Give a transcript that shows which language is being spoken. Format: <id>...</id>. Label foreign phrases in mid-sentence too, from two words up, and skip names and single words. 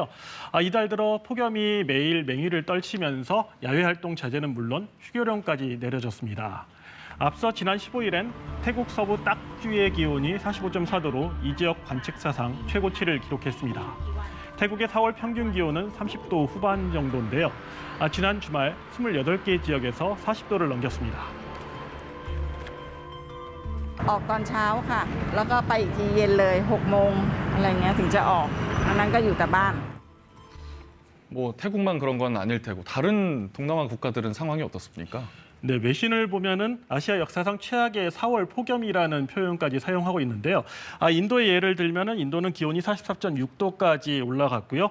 <ko>이달 들어 폭염이 매일 맹위를 떨치면서 야외 활동 자제는 물론 휴교령까지 내려졌습니다. 앞서 지난 15일엔 태국 서부 딱주의 기온이 45.4도로 이 지역 관측 사상 최고치를 기록했습니다. 태국의 4월 평균 기온은 30도 후반 정도인데요. 지난 주말 28개 지역에서 40도를 넘겼습니다.</ko> <th>ออกตอนเช้าค่ะแล้วก็ไปอีกทีเย็นเลย6 โมงอะไรเงี้ยถึงจะออกอันนั้นก็อยู่แต่บ้าน</th> <ko>뭐 태국만 그런 건 아닐 테고 다른 동남아 국가들은 상황이 어떻습니까? 네, 외신을 보면은 아시아 역사상 최악의 4월 폭염이라는 표현까지 사용하고 있는데요. 인도의 예를 들면은 인도는 기온이 44.6도까지 올라갔고요.</ko>